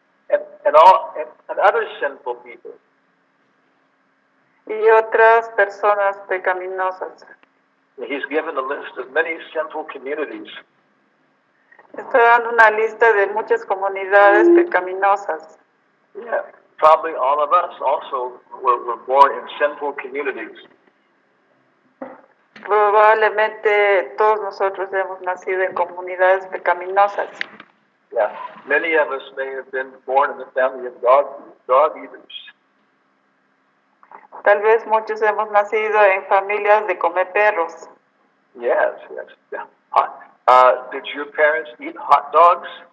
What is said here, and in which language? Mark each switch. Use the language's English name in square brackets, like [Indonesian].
[English] And other sinful people. [Spanish] Y otras personas pecaminosas. [English] He's given a list of many sinful communities. [Spanish] Está dando una lista de muchas comunidades pecaminosas. [English] Yeah, probably all of us also were born in sinful communities. [Spanish] Probablemente todos nosotros hemos nacido en comunidades pecaminosas. [English] Yeah, many of us may have been born in the family of dog eaters. [Spanish] Tal vez muchos hemos nacido en familias de comeperros. [English] Yes, yes. Yeah. Did your parents eat hot dogs?